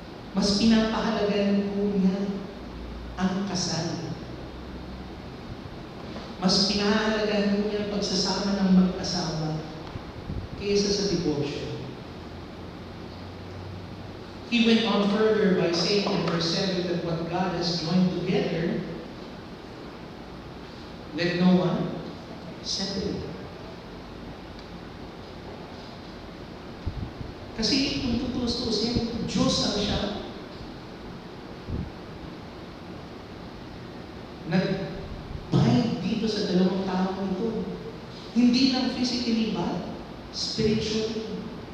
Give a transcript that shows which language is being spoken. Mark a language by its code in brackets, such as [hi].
[tl] Mas pinapahalagan po niya ang kasal. Mas pinahalagan po niya ang pagsasama ng mag-asawa kaysa sa divorce. [en] He went on further by saying in verse 7 that what God has joined together, let no one separate. [tl] Kasi kung tutustusin, Diyos ang siya. Nag-bind dito sa dalawang tao ito. Hindi lang physically ba? [en] Spiritually.